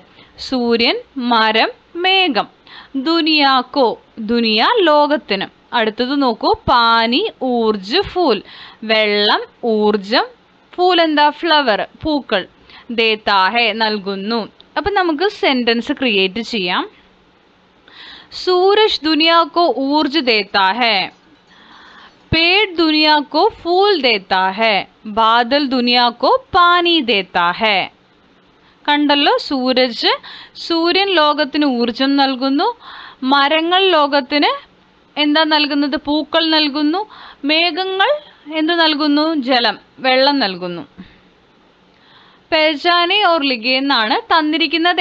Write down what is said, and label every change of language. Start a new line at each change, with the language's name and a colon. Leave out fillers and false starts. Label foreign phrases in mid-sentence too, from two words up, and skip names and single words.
Malayalam: സൂര്യൻ, മരം, മേഘം.
Hindi: दुनिया को, दुनिया
Malayalam: ലോകത്തിന്. അടുത്തത് നോക്കൂ,
Hindi: पानी, ऊर्ज, फूल.
Malayalam: വെള്ളം, ഊർജം. ഫൂൽ എന്താ? ഫ്ലവർ, പൂക്കൾ.
Hindi: देता है
Malayalam: നൽകുന്നു. അപ്പം നമുക്ക്
English: sentence create
Malayalam: ചെയ്യാം.
Hindi: सूरज दुनिया को ऊर्ज देता है, पेड़ दुनिया को फूल देता है, बादल दुनिया को पानी देता है.
Malayalam: കണ്ടല്ലോ, സൂര്യൻ ലോകത്തിന് ഊർജം നൽകുന്നു. മരങ്ങൾ ലോകത്തിന് എന്താ നൽകുന്നത്? പൂക്കൾ നൽകുന്നു. മേഘങ്ങൾ എന്ത് നൽകുന്നു? ജലം, വെള്ളം നൽകുന്നു.
Hindi: पहचानें और लिखें
Malayalam: എന്നാണ് തന്നിരിക്കുന്നത്.